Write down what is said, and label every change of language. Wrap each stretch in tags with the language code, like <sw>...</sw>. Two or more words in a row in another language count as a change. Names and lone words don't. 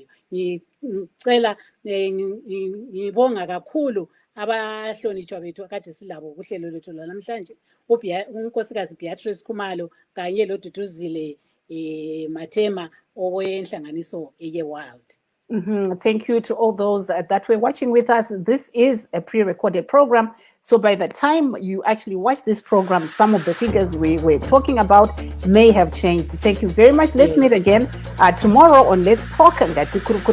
<nd>Ngicela ngibonga kakhulu abahlonitshwa bethu akade silabo kuhlelo lethu namhlanje, unkosikazi Beatrice Khumalo kanye loDuduzile Mathema owenhlanganiso ye-Wild.</nd> <en>Thank you to all those that were watching with us. This is a pre-recorded program. So by the time you actually watch this program, some of the figures we were talking about may have changed. Thank you very much. Let's meet again tomorrow on Let's Talk.</en>